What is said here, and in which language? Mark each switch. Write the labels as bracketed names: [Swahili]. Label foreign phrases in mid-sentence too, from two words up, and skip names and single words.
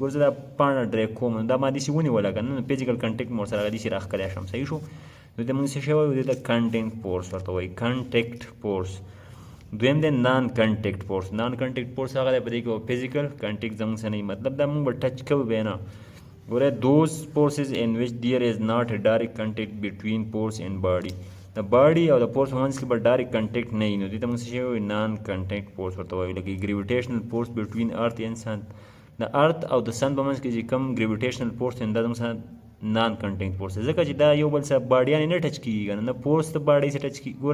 [Pashto] ګوره زه دا پاڼه ډریګ کوم نو دا ما داسې ونیوله که نه، نو [English] physical contact [Pashto] مو ورسره داسې راښکلی شم. صحیح شو. نو دې موږ څه شی وایو؟ دې ته [English] contact force [Pashto] ورته وایي، [English] contact force. [Pashto] دویم دی [English] non contact force. non contact force [Pashto] هغه دی په دې کې به [English] physical contact [Pashto] زموږ سره نه وي، مطلب دا موږ به ټچ کوو بیا نه. [English] ګوره those forces in which there is not a direct contact between force and body. [Pashto] د باډي او د فورس په منځ کې به [English] direct contact [Pashto] نه وي، نو دې ته موږ څه شی وایو؟ [English] non contact force [Pashto] ورته وایو. لکه [English] gravitational force between earth and sun, [Pashto] د ارث او د سن په منځ کې چې کوم [English] gravitational force [Pashto] دی دا زموږ سره [English] non contact force [Pashto] دی، ځکه چې دا یو بل سره باډیانې نه ټچ کېږي که نه فورس د باډۍ سره ټچ کېږي.